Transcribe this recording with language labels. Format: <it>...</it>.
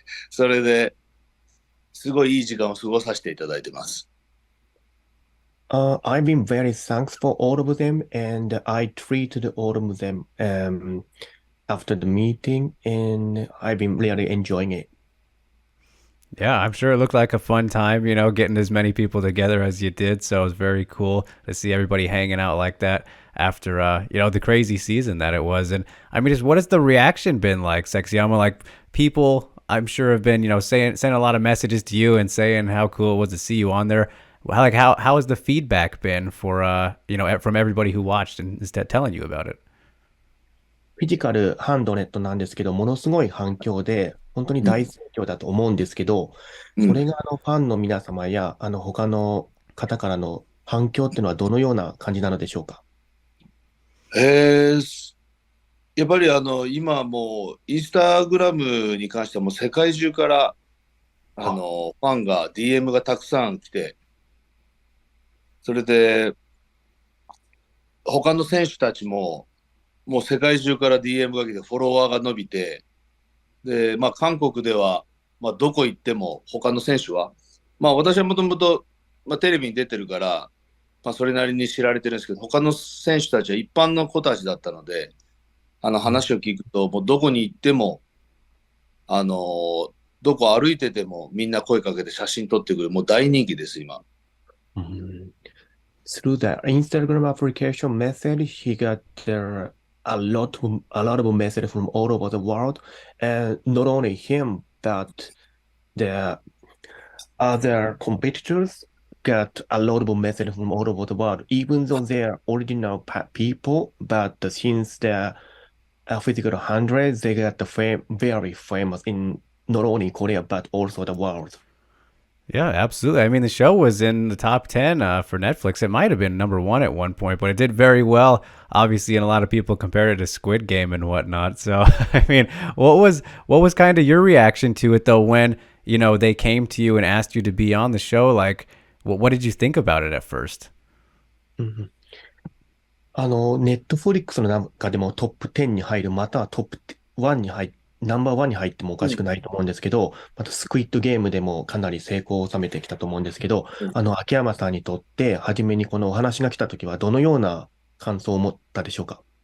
<ja>それで、すごいいい時間を過ごさせていただいてます。</ja> <en>I've been very thankful for all of them, and I treated all of them after the meeting, and I've been really enjoying it. Yeah, I'm sure it looked like a fun time, getting as many people together as you did. So it was very cool to see everybody hanging out like that after, the crazy season that it was. And I mean, just what has the reaction been like, Sexyama? Like people, I'm sure have been, sending a lot of messages to you and saying how cool it was to see you on there. Like how has the feedback been for, from everybody who watched and instead telling you about it?</en> <ja>フィジカル100なんですけど、ものすごい反響で、本当にうん、大盛況だと思うんですけど、うん。それがファンの皆様や、他の方からの反響っていうのはどのような感じなのでしょうか？えー、やっぱり今もう、インスタグラムに関してはもう世界中から、は、ファンが、DM がたくさん来て、それで、他の選手たちも、もう世界中から DM が来て、フォロワーが伸びて、で、まあ、韓国では、まあ、どこ行っても、他の選手は、まあ、私はもともと、まあ、テレビに出てるから、まあ、それなりに知られてるんですけど、他の選手たちは一般の子たちだったので、うん。話を聞くと、もうどこに行っても、あの、どこ歩いてても、みんな声かけて写真撮ってくる、もう大人気です、今。うん。</ja> <en>Through the Instagram application method, he got there a lot of message from all over the world, and not only him, but the other competitors got a lot of message from all over the world, even though they're original people, but since they're physical 100, they got the very famous in not only Korea, but also the world. Yeah, absolutely. I mean, the show was in the top 10 for Netflix. It might have been number one at one point, but it did very well, obviously, and a lot of people compared it to Squid Game and whatnot. So, I mean, what was kind of your reaction to it, though, when, they came to you and asked you to be on the show? Like, what did you think about it at first?</en> <ja>ネットフリックスの中でもトップ10に入る、またはトップ1に入っナンバーワンに入ってもおかしうん。くないと思うんですけど、またスクイッドゲームでもかなり成功を収めてきたと思うんですけど、うん。秋山さんにとって、初めにこのお話が来たときはどのような感想を持ったでしょうか？</ja>